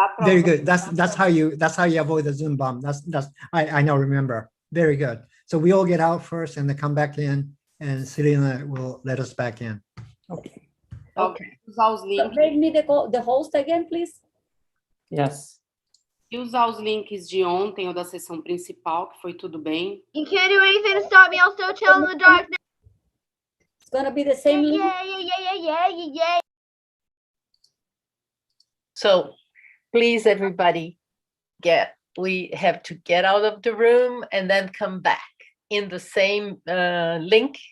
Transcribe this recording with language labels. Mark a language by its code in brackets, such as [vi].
[en] Very good. That's how you avoid the Zoom bomb. I now remember. Very good. So we all get out first, and then come back in, and Serena will let us back in. Okay. Okay. [pt] Usar os [en] So [pt] links. [en] make me the host again, please. Yes. [pt] E usar os links de ontem ou da sessão principal, que foi tudo bem. [en] You can't do anything to stop me. I'll still chill in the darkness. It's gonna be the same link. Yeah. So please, everybody, we have to get out of the room and then come back in the same link.